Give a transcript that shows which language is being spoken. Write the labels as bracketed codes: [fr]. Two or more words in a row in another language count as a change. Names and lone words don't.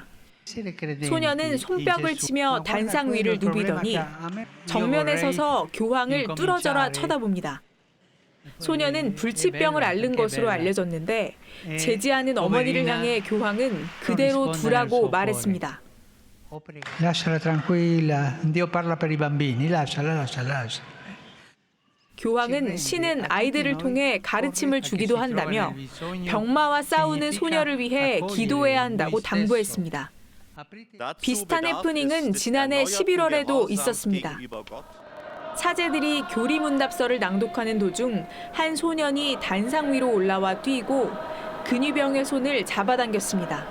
[ko] 소녀는 손뼉을 치며 단상 위를 누비더니 정면에 서서 교황을 뚫어져라 쳐다봅니다. 소녀는 불치병을 앓는 것으로 알려졌는데 제지하는 어머니를 향해 교황은 그대로 두라고 말했습니다. [it] Lasciala tranquilla, Dio parla per i bambini, lasciala. [ko] 교황은 신은 아이들을 통해 가르침을 주기도 한다며 병마와 싸우는 소녀를 위해 기도해야 한다고 당부했습니다. 비슷한 해프닝은 지난해 11월에도 있었습니다. 사제들이 교리문답서를 낭독하는 도중 한 소년이 단상 위로 올라와 뛰고 근위병의 손을 잡아당겼습니다.